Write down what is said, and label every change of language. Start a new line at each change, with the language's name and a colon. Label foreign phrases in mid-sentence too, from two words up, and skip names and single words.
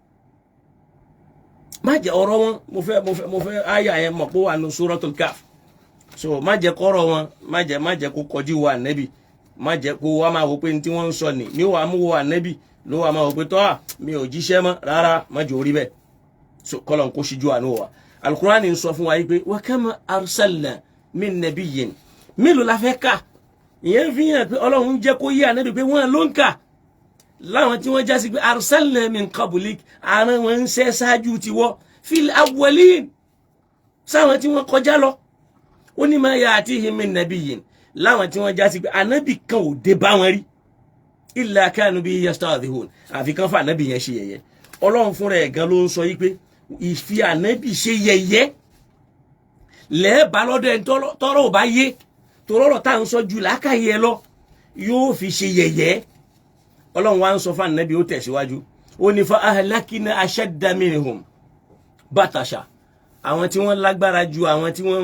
Yoruba: má jẹ́ ọ̀rọ̀ wọn mo fẹ́ àyà yẹn mọ̀ pé wà ní suratul Kahf so má jẹ́ kọ́rọ̀ wọn má jẹ́ kó kọjú wa ànábì má jẹ́ kó wá máa wò pé tí wọ́n ń sọ ni ní wàá mú wa ànábì ló wàá máa wò pé tọ́ mi ò jíṣẹ́ mọ́ rárá má jẹ́ orí bẹ́ẹ̀ so kọ́lọ̀ kó ṣíjú àánú wa al-Qur'an ń sọ fún wa yìí pé
Arabic: وكم أرسلنا من نبي
Yoruba: mélòó la fẹ́ kà ìyẹn fi hàn pé Ọlọ́run jẹ́ kó yé ànábì pé wọ́n ló ń kà láwọn tí wọ́n já sí pé
Arabic: أرسلنا من قبلك
Yoruba: àrùn wọn ń ṣe ṣáájú tiwọ́
Arabic: في الأولين
Yoruba: sáwọn tí wọ́n kọjá lọ ó ní
Arabic: ما يأتيهم من نبي
Yoruba: láwọn tí wọ́n já sí pé ànábì kan ò dé bá wọn rí
Arabic: إلا كانوا به يستهزئون
Yoruba: àfi kan fa ànábì yẹn ṣe yẹ̀yẹ́ Ọlọ́run fúnra ẹ̀ gan ló ń sọ yí pé ìfi ànábì ṣe yẹ̀yẹ́ lẹ́ẹ̀bá lọ́dọ̀ ẹni tọ́rọ̀ ò bá yé torọ́rọ̀ tá à ń sọ jù lákàyè ẹ lọ yóò fi ṣe yẹ̀yẹ́ Ọlọ́run wa ń sọ fún ànábì ó tẹ̀síwájú ó ní
Arabic: فأهلكنا أشد منهم بطشا
Yoruba: àwọn tí wọ́n lágbára ju àwọn tí wọ́n ń